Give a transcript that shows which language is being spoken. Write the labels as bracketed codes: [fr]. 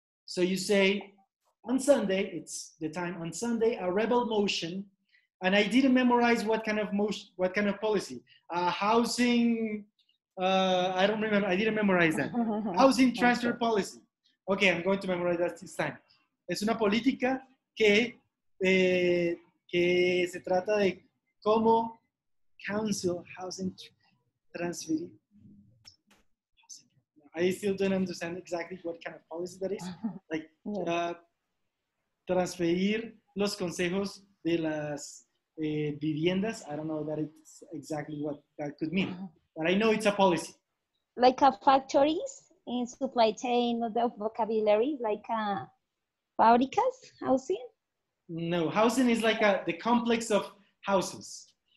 [en] So you say, on Sunday, it's the time on Sunday, a rebel motion, and I didn't memorize what kind of motion, what kind of policy. Housing, I don't remember, I didn't memorize that. Housing transfer policy. Okay, I'm going to memorize that this time. [es] Es una política que se trata de cómo [en] council housing transfer. I still don't understand exactly what kind of policy that is. [es] Like, transferir los consejos de las viviendas. [en] I don't know that it's exactly what that could mean, but I know it's a policy. Like a factories in supply chain of the vocabulary, like fábricas, housing? No, housing is like the complex of houses.